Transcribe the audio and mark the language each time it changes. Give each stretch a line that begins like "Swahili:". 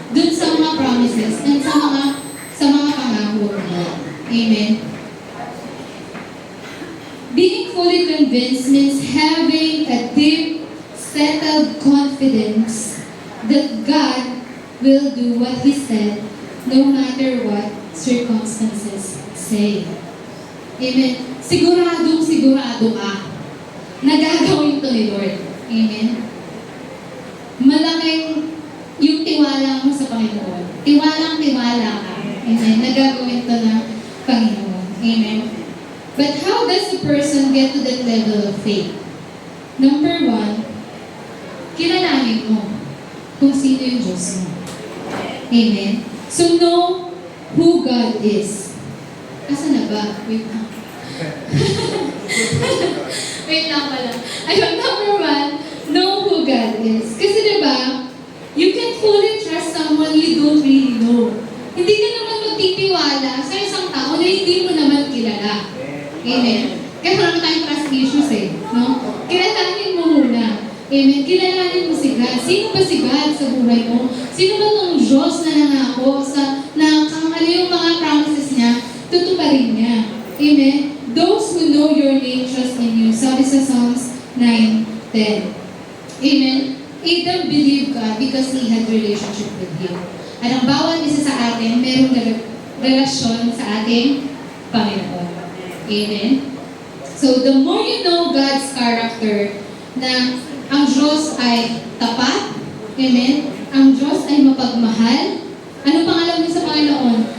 Filipino: Dun sa mga promises and sa mga pangako mo. Amen?
English: Being fully convinced means having a deep, settled confidence that God will do what He said no matter what circumstances say.
Filipino: Amen. Sigurado ka na gagawin to ni Lord. Amen. Malaking yung tiwala mo sa Panginoon. Tiwala ka. Amen. Nagagawin to ng Panginoon. Amen.
English: But how does a person get to that level of faith?
Filipino: Number one, kilalanin mo kung sino yung Diyos mo. Amen.
English: So know who God is.
Filipino: Asa na ba? Wait lang. Wait lang pala.
English: Ayun, number one, know who God is.
Filipino: Kasi diba,
English: you can fully trust someone you don't really know.
Filipino: Hindi ka naman magtitiwala sa isang tao na hindi mo naman kilala. Amen. Kaya marami tayong trust issues no? Kilalanin mo muna. Amen. Kilalanin mo si God. Sino ba si God sa buhay mo? Sino ba itong Diyos na nangako na kung ano yung mga promises niya, tutuparin niya. Amen.
English: Those who know your name trust in you.
Filipino: Sabi sa
English: Psalms 9:10. Amen. Adam believed God because he had relationship with Him.
Filipino: At ang bawat isa sa atin, mayroong relasyon sa ating Panginoon. Amen.
English: So, the more you know God's character,
Filipino: na ang Diyos ay tapat, amen, ang Diyos ay mapagmahal, ano pang alam niyo sa Panginoon?